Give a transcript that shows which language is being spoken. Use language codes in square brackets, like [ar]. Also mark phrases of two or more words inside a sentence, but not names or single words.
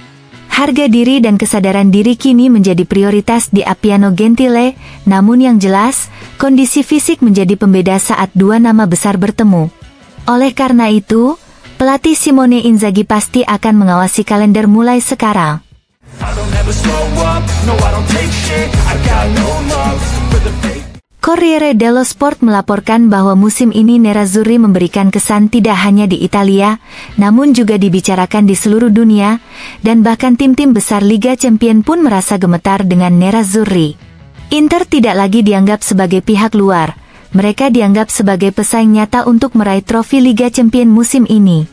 [id] Harga diri dan kesadaran diri kini menjadi prioritas di Appiano Gentile, namun yang jelas, kondisi fisik menjadi pembeda saat dua nama besar bertemu. Oleh karena itu, pelatih Simone Inzaghi pasti akan mengawasi kalender mulai sekarang. Corriere dello Sport melaporkan bahwa musim ini Nerazzurri memberikan kesan tidak hanya di Italia, namun juga dibicarakan di seluruh dunia, dan bahkan tim-tim besar Liga Champions pun merasa gemetar dengan Nerazzurri. Inter tidak lagi dianggap sebagai pihak luar, mereka dianggap sebagai pesaing nyata untuk meraih trofi Liga Champions musim ini.